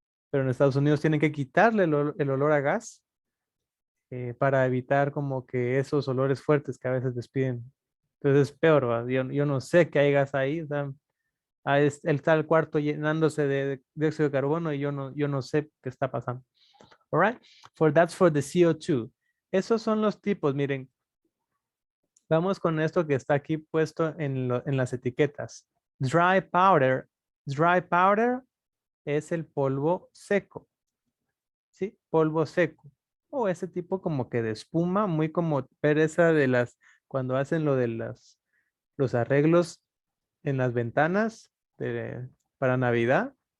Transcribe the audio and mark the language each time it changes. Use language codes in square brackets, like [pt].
[es] Pero en Estados Unidos tienen que quitarle el olor a gas para evitar como que esos olores fuertes que a veces despiden. Entonces es peor, ¿va? Yo no sé qué hay gas ahí, o sea, él está el cuarto llenándose de dióxido de carbono y yo no sé qué está pasando. [en] All right, that's for the CO2. [es] Esos son los tipos, miren. Vamos con esto que está aquí puesto en las etiquetas. Dry powder. Dry powder es el polvo seco. ¿Sí? Polvo seco. O ese tipo como que de espuma, muy como pereza cuando hacen lo de los arreglos en las ventanas para Navidad.